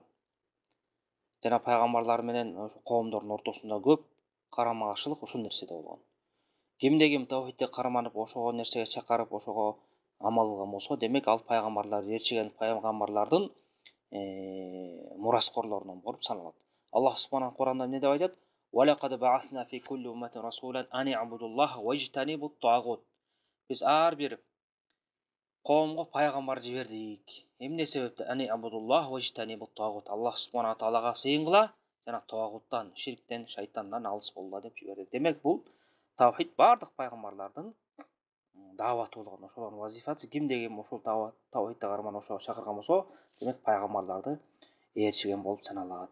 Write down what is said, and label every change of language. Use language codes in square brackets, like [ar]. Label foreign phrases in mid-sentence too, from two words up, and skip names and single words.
[ky] Жана пайгамбарлар менен ошо коомдордун ортосунда көп карама каршылык ушул нерседе болгон. Кимде ким тавхидке карманып, ошого нерсеге чакырып, ошого амал кылган болсо, демек ал пайгамбарлар ээрчиген пайгамбарлардын мураскорлорунан болуп саналат. Аллах субхана Куранда эмне деп айтат? [ar] "ولقد بعثنا في كل أمة رسولا أن اعبدوا الله واجتنبوا الطاغوت." [ky] Биз ар бир коомго пайгамбар жибердик. Эмне себептен? [ar] أن اعبدوا الله واجتنبوا الطاغوت. [ky] Аллах субхана таалага сыйынгыла жана тагуттан, ширктен, шайтандан алыс болгула деп жиберди. Демек бул тавхид бардык пайгамбарлардын дааваты болгон, ошолордун вазифасы. Кимде ким ошол тавхидти карманып ошого чакырган болсо, демек пайгамбарларды ээрчиген болуп саналат.